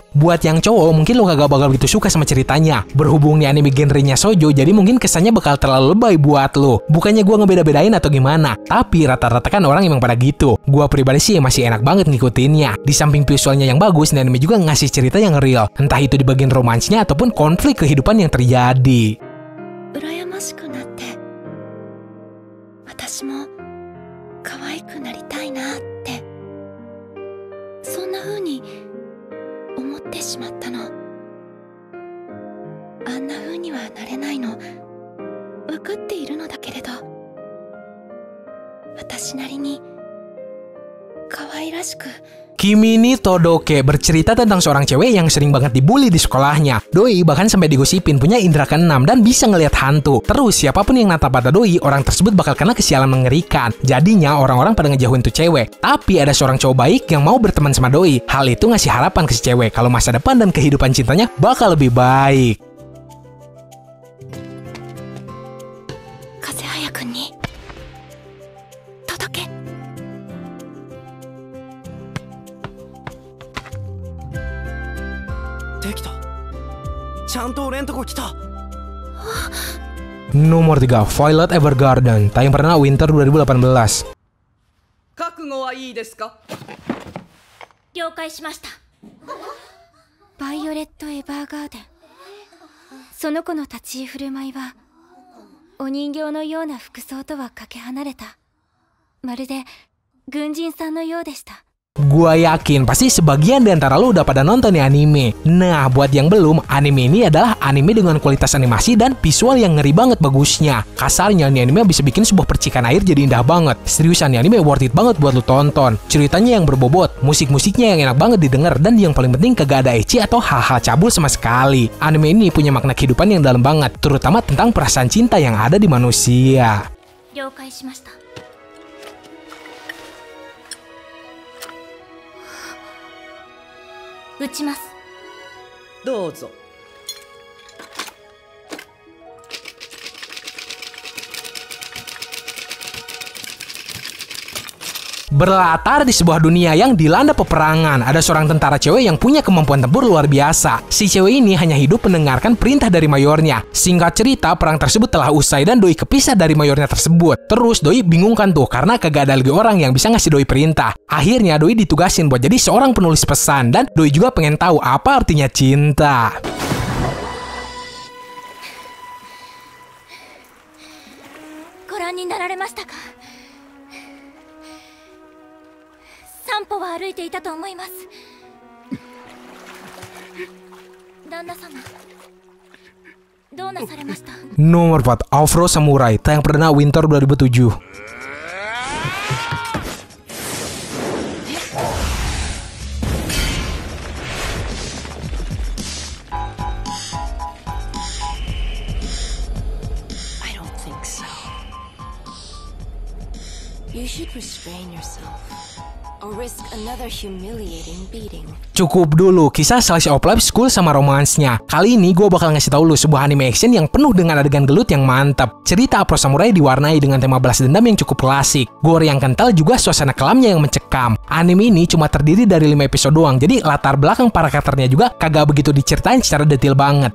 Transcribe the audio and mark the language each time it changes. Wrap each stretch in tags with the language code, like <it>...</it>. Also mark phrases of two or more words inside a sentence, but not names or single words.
<id>Buat yang cowok, mungkin lo kagak bakal gitu suka sama ceritanya. Berhubung nih anime genrenya shoujo, jadi mungkin kesannya bakal terlalu lebay buat lo. Bukannya gua ngebeda-bedain atau gimana, tapi rata-rata kan orang emang pada gitu. Gua pribadi sih masih enak banget ngikutinnya. Di samping visualnya yang bagus, nih anime juga ngasih cerita yang real. Entah itu di bagian romansnya ataupun konflik kehidupan yang terjadi.</id> <ja>私も可愛くなりたいなってそんな風に思ってしまったの。あんな風にはなれないの分かっているのだけれど私なりに可愛らしく。</ja> <id>Kimi ni Todoke bercerita tentang seorang cewek yang sering banget dibully di sekolahnya. Doi bahkan sampai digosipin punya indera keenam dan bisa ngelihat hantu. Terus siapapun yang natap mata Doi, orang tersebut bakal kena kesialan mengerikan. Jadinya orang-orang pada ngejauhin tuh cewek. Tapi ada seorang cowok baik yang mau berteman sama Doi. Hal itu ngasih harapan ke si cewek kalau masa depan dan kehidupan cintanya bakal lebih baik.</id> <ja>風早くんに届け. できた。ちゃんと俺んとこ来た。</ja> <id>Nomor 3, Violet Evergarden. Tayang perdana Winter 2018.</id> <ja>覚悟はいいですか？了解しました。バイオレット・エヴァーガーデン。その子の立ち居振る舞いはお人形のような服装とはかけ離れた、まるで軍人さんのようでした。</ja> <id>Gua yakin pasti sebagian di antara lo udah pada nonton nih anime. Nah, buat yang belum, anime ini adalah anime dengan kualitas animasi dan visual yang ngeri banget bagusnya. Kasarnya nih anime bisa bikin sebuah percikan air jadi indah banget. Seriusan nih anime</id> <en>worth it</en> <id>banget buat lo tonton. Ceritanya yang berbobot, musik-musiknya yang enak banget didengar, dan yang paling penting kagak ada ecchi atau hal-hal cabul sama sekali. Anime ini punya makna kehidupan yang dalam banget, terutama tentang perasaan cinta yang ada di manusia.</id> <ja>了解しました。撃ちます。どうぞ。</ja> <id>Berlatar di sebuah dunia yang dilanda peperangan, ada seorang tentara cewek yang punya kemampuan tempur luar biasa. Si cewek ini hanya hidup mendengarkan perintah dari mayornya. Singkat cerita, perang tersebut telah usai dan Doi kepisah dari mayornya tersebut. Terus Doi bingung kan tuh, karena kagak ada lagi orang yang bisa ngasih Doi perintah. Akhirnya Doi ditugasin buat jadi seorang penulis pesan, dan Doi juga pengen tahu apa artinya cinta.</id> <ja>ご覧になられましたか。散歩は歩いていたと思います。旦那様、どうなされました？</ja> <id>Nomor 4, Afro Samurai, tayang perdana Winter 2007.</id> <en>I don't think so. You should restrain yourself. Or risk another humiliating beating.</en> <id>Cukup dulu kisah</id> <en>Slice of Life</en> <id>School sama romansnya. Kali ini gue bakal ngasih tau lu sebuah anime action yang penuh dengan adegan gelut yang mantap. Cerita Afro Samurai diwarnai dengan tema balas dendam yang cukup klasik. Gore yang kental juga suasana kelamnya yang mencekam. Anime ini cuma terdiri dari 5 episode doang, jadi latar belakang para karakternya juga kagak begitu diceritain secara detail banget.</id>